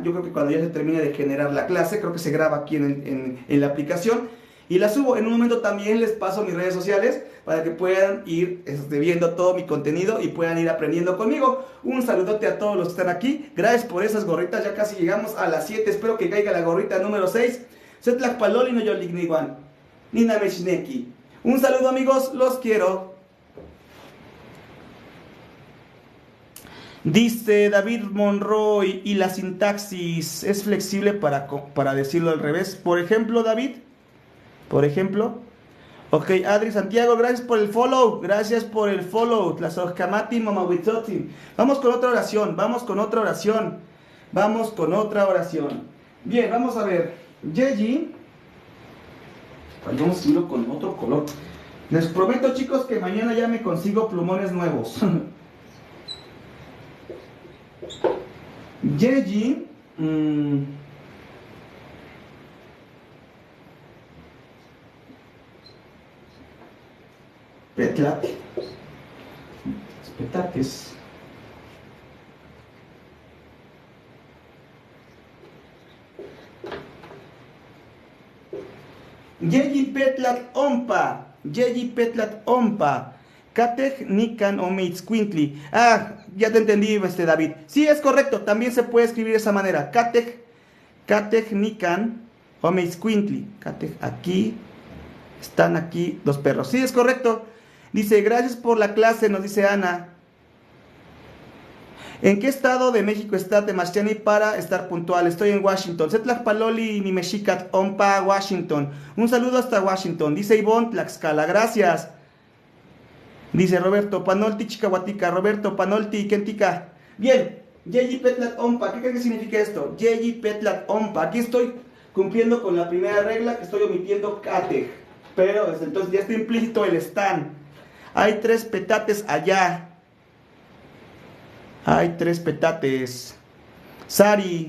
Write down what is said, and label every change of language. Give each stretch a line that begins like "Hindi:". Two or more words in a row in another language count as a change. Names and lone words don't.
Spanish: Yo creo que cuando ya se termine de generar la clase, creo que se graba aquí en la aplicación. Y la subo. En un momento también les paso mis redes sociales para que puedan ir viendo todo mi contenido y puedan ir aprendiendo conmigo. Un saludote a todos los que están aquí. Gracias por esas gorritas. Ya casi llegamos a las 7. Espero que caiga la gorrita número 6.
Eastern Huasteca Nahuatl: Setlakpaloli no yoligniwan. Nina Meshneki.
Spanish: Un saludo, amigos, los quiero. Dice David Monroy, y la sintaxis es flexible para decirlo al revés. Por ejemplo, David, ok, Adri Santiago, gracias por el follow. Gracias por el follow. Vamos con otra oración. Bien, vamos a ver. Yeji. Vamos a subirlo con otro color. Les prometo, chicos, que mañana ya me consigo plumones nuevos.
Eastern Huasteca Nahuatl: Yeji Petlate. Petates. Yeyi petlat ompa. Yeyi petlat ompa. Katej nikan omeitzcuintli.
Spanish: Ah, ya te entendí, David. Sí, es correcto. También se puede escribir de esa manera.
Eastern Huasteca Nahuatl: Katej nikan omeitzcuintli. Katej,
Spanish: aquí. Están aquí dos perros. Sí, es correcto. Dice, gracias por la clase, nos dice Ana. ¿En qué estado de México está Temachtiani para estar puntual? Estoy en Washington.
Eastern Huasteca Nahuatl: Setlajpaloli ni Mexicat, Ompa, Washington.
Spanish: Un saludo hasta Washington. Dice Ivonne Tlaxcala, gracias. Dice Roberto,
Eastern Huasteca Nahuatl: Panolti, Chicahuatica. Roberto, Panolti, Kentica. Bien, Yeyi Petlat Ompa.
Spanish: ¿Qué crees que significa esto?
Eastern Huasteca Nahuatl: Yeyi Petlat Ompa.
Spanish: Aquí estoy cumpliendo con la primera regla, que estoy omitiendo Katej. Pero desde entonces ya está implícito el stan. Hay 3 petates allá. Hay 3 petates. Sari.